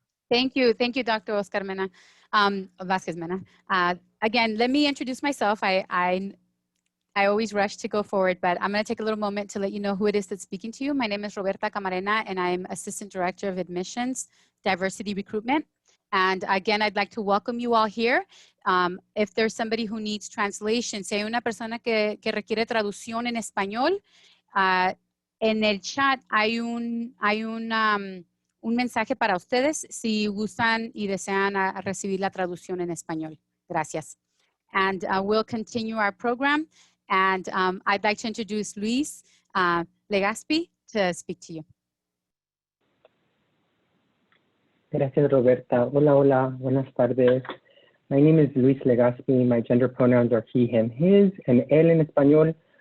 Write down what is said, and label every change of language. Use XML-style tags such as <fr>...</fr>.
<en>Thank you, Dr. Oscar Mena, Vazquez Mena. Again, let me introduce myself. I always rush to go forward, but I'm going to take a little moment to let you know who it is that's speaking to you. My name is Roberta Camarena, and I'm Assistant Director of Admissions, Diversity Recruitment. And again, I'd like to welcome you all here. If there's somebody who needs translation,</en> <es>si hay una persona que requiere traducción en español, en el chat hay un mensaje para ustedes si gustan y desean recibir la traducción en español. Gracias.</es> <en>And we'll continue our program. And I'd like to introduce Luis Legaspi to speak to you.</en> <es>Gracias, Roberta. Hola, hola. Buenas tardes.</es> <en>My name is Luis Legaspi. My gender pronouns are he, him, his, and</en> <es>él en español.</es>